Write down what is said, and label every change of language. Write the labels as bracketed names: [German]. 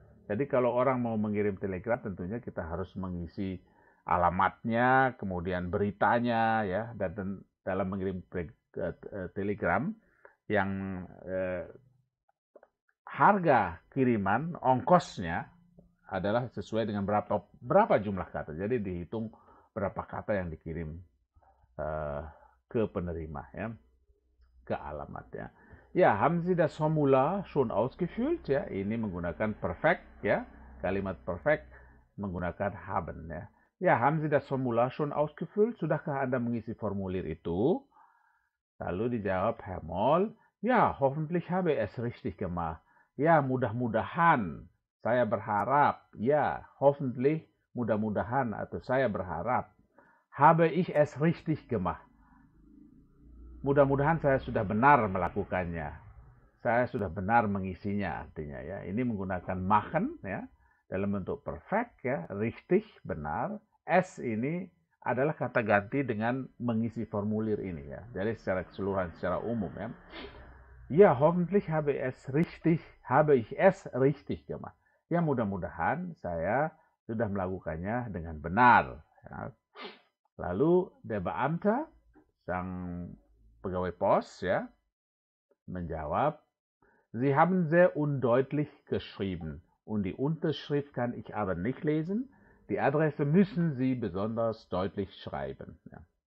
[Indonesian] Jadi kalau orang mau mengirim telegram, tentunya kita harus mengisi alamatnya, kemudian beritanya ya, dan dalam mengirim telegram yang harga kiriman, ongkosnya adalah sesuai dengan berapa jumlah kata. Jadi dihitung berapa kata yang dikirim ke penerima ya, ke alamatnya. Ya, [German] haben Sie das Formular schon ausgefüllt [Indonesian] ya? Ini menggunakan perfect ya, kalimat perfect menggunakan haben ya. [German] Ya, haben Sie das Formular schon ausgefüllt? [Indonesian] Sudahkah Anda mengisi formulir itu? Lalu dijawab [German] Herr Moll, ya, hoffentlich habe ich es richtig gemacht. [Indonesian] Ya, mudah-mudahan, saya berharap. Ya, hoffentlich, mudah-mudahan, atau saya berharap. [German] Habe ich es richtig gemacht. [Indonesian] Mudah-mudahan saya sudah benar melakukannya. Saya sudah benar mengisinya, artinya ya. Ini menggunakan machen ya, dalam bentuk perfect ya, richtig, benar. Es ini adalah kata ganti dengan mengisi formulir ini ya. Jadi secara keseluruhan, secara umum ya. [German] Ya, hoffentlich habe ich es richtig gemacht. [Indonesian] Ya, mudah-mudahan saya sudah melakukannya dengan benar. Ya. Lalu [German] der Beamte, [Indonesian] sang pegawai pos ya, menjawab, [German] Sie haben sehr undeutlich geschrieben und die Unterschrift kann ich aber nicht lesen. Die Adresse müssen Sie besonders deutlich schreiben. Ja.